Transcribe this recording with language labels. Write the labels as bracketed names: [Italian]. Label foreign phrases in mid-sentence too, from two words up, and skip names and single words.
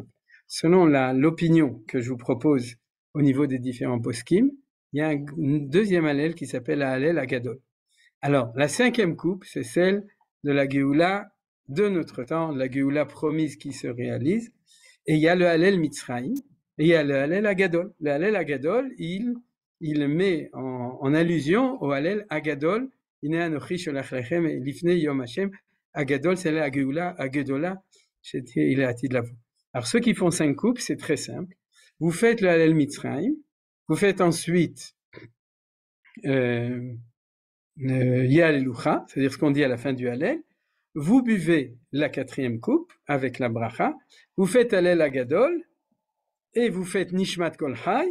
[French] Selon l'opinion que je vous propose au niveau des différents poskim, il y a un deuxième Hallel qui s'appelle la [Hebrew] הלל הגדול. [French] Alors, la 5e coupe, c'est celle de la Géoula de notre temps, la Géoula promise qui se réalise. Et il y a le [Hebrew] הלל מצרים, [French] et il y a le [Hebrew] הלל הגדול. [French] Le [Hebrew] הלל הגדול, [French] il met en allusion au [Hebrew] הלל הגדול הנה אנכי שולח לכם לפני יום השם. [French] Agadol, c'est la Géoula, Agadola, il est à Tidlavo. Alors, ceux qui font 5 coupes, c'est très simple. Vous faites le [Hebrew] הלל מצרים, [French] vous faites ensuite Ya'alelucha, c'est-à-dire ce qu'on dit à la fin du Hallel. Vous buvez la 4e coupe avec la bracha, vous faites [Hebrew] הלל הגדול, [French] et vous faites [Hebrew] נשמת כל חי.